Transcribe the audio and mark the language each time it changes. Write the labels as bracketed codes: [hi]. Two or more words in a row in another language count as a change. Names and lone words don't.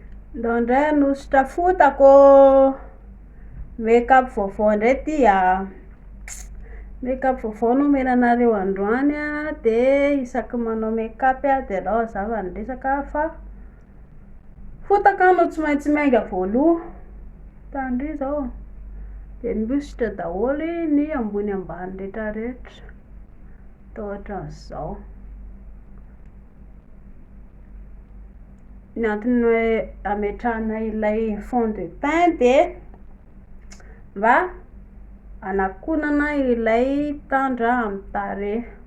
[mg] Indraindray anositra fotako make-up vaovao indray ty make-up vaovao nomenanareo androany de isaky manao make-up de alao zava ny resaka fa fotaka no tsy maintsy miainga voaloha tandry zao de miositra daholo ny ambony ambany rehetrarehetra toa ohatran'izao. Ny antony hoe ametrahana ilay [fr] fond de teint [mg] de mba anakonana ilay tandra amin'ny tarehy.